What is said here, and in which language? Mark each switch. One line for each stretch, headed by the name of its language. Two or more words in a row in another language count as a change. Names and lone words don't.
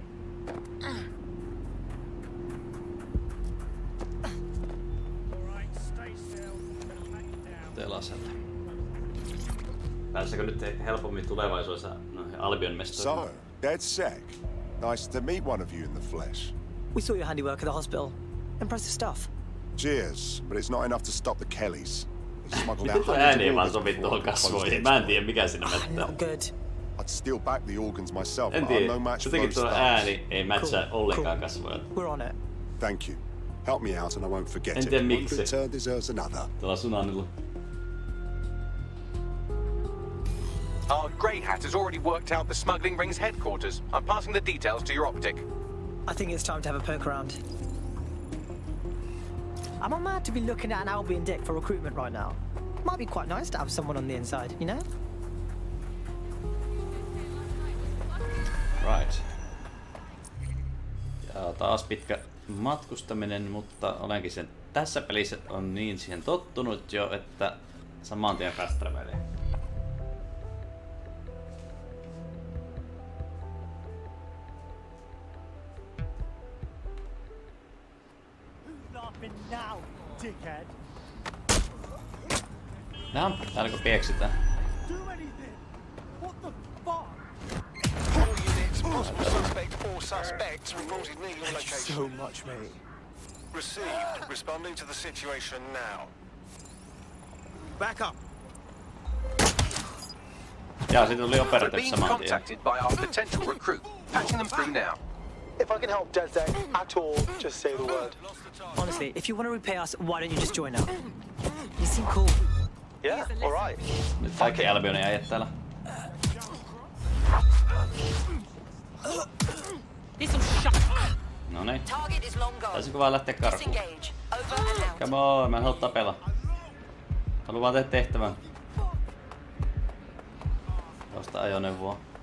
Finnish: Telaselle. Pääseekö nyt helpommin tulevaisuudessa noihin Albion mestoihin?
English: So, dead sec. Nice to meet one of you in the flesh. We saw your handiwork at the hospital. Impressive stuff. Cheers, but it's not enough to stop the Kellys.
Finnish: Miten tuo ääni ei vaan sovi tuohon kasvoihin? Mä en tiedä mikä siinä mättää.
English: I'd steal back the organs myself,
Finnish: En
English: but I'm
Finnish: tiedä.
English: no match for
Finnish: Jotenkin
English: those
Finnish: tuo
English: stars.
Finnish: ääni ei matchaa ollenkaan kasvoja.
English: We're on it. Thank you. Help me out and I won't forget
Finnish: En
English: it.
Finnish: tiedä
English: One
Finnish: miksi.
English: good turn deserves another.
Finnish: Tuolla Sunanilla.
English: Our grey hat has already worked out the smuggling ring's headquarters. I'm passing the details to your optic. I think it's time to have a poke around. Am I mad to be looking at an Albion deck for recruitment right now? Might be quite nice to have someone on the inside, you know? Right.
Finnish: Ja taas pitkä matkustaminen, mutta olenkin sen tässä pelissä on niin siihen tottunut jo, että saman tien fast travelee.
English: Now, dickhead.
Finnish: Nää, täälläkö pieksitään?
English: Do anything. What the fuck? All units, possible suspect or suspects reported near your location. So much, mate. Received. Responding to the situation now. Back up.
Finnish: Jaa, siitä tuli
English: We're operative being
Finnish: saman tien.
English: contacted by our potential recruit. Patching them through now. If I can help DedSec at all, just say the word. Honestly, if you want to repay us, why don't you just join up? You seem cool. Yeah, all right.
Finnish: Nyt kaikki Albionin äijät täällä. Noniin. Taisinko vaan lähteä karkuun?
English: Come on,
Finnish: mä en halua tapella. Haluan vaan tehdä tehtävän. Tuosta ajoneuvoa.